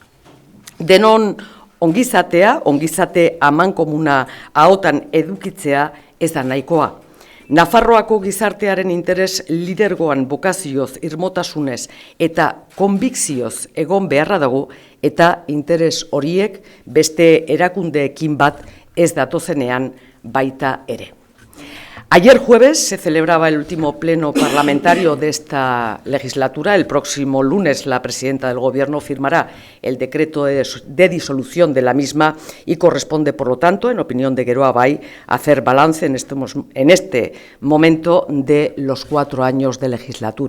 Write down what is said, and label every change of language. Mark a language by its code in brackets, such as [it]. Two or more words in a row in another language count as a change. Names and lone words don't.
[eu] Denon ongizate amankomuna ahotan edukitzea ez da nahikoa. Nafarroako gizartearen interes lidergoan bokazioz, irmotasunez eta konbikzioz egon beharra dago eta interes horiek beste erakundeekin bat ez datozenean baita ere. [es] Ayer jueves se celebraba el último pleno parlamentario de esta legislatura. El próximo lunes la presidenta del Gobierno firmará el decreto de disolución de la misma y corresponde, por lo tanto, en opinión de Geroa Bai, hacer balance en este momento de los 4 años de legislatura.